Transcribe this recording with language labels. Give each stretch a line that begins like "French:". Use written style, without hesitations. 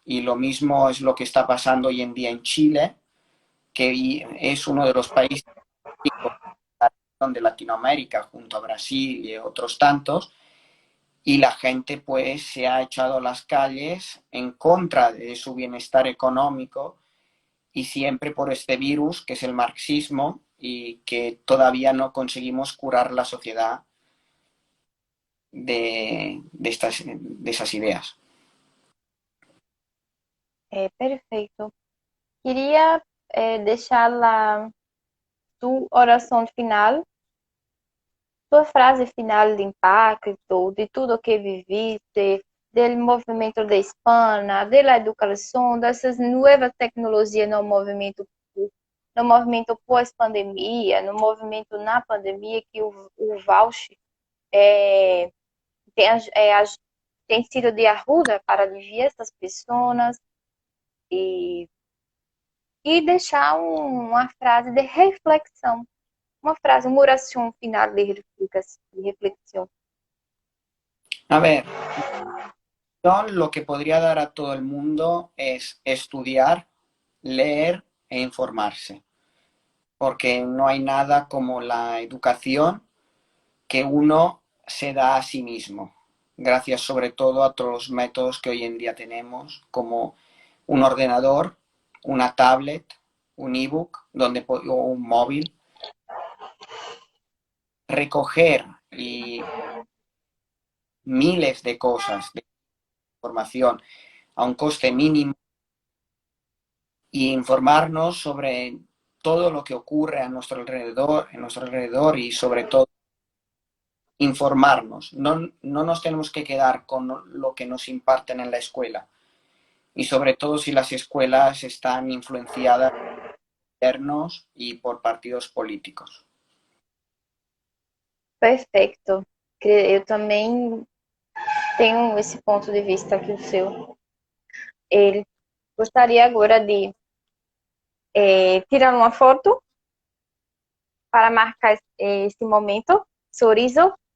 Spanish: Y lo mismo es lo que está pasando hoy en día en Chile, que es uno de los países de Latinoamérica, junto a Brasil y otros tantos, y la gente pues se ha echado a las calles en contra de su bienestar económico y siempre por este virus que es el marxismo y que todavía no conseguimos curar la sociedad de esas ideas.
Portuguese: Perfeito. Queria deixar lá sua oração final, sua frase final de impacto, de tudo o que viviste, do movimento da Espanha, da educação, dessas novas tecnologias no movimento pós-pandemia, no movimento na pandemia, que o voucher é, tem, tem sido de ajuda para diversas pessoas e, e deixar uma frase de reflexão, uma frase, uma oração final de reflexão.
Spanish: A ver, lo que podría dar a todo el mundo es estudiar, leer e informarse, porque no hay nada como la educación que uno se da a sí mismo, gracias sobre todo a todos los métodos que hoy en día tenemos, como un ordenador, una tablet, un ebook o un móvil, recoger y miles de cosas, de información a un coste mínimo y informarnos sobre todo lo que ocurre a nuestro alrededor y sobre todo informarnos. No nos tenemos que quedar con lo que nos imparten en la escuela y sobre todo si las escuelas están influenciadas por gobiernos y por partidos políticos.
Portuguese: Perfeito. Eu também tenho esse ponto de vista que o seu. Ele gostaria agora de tirar uma foto para marcar esse momento. Sorriso.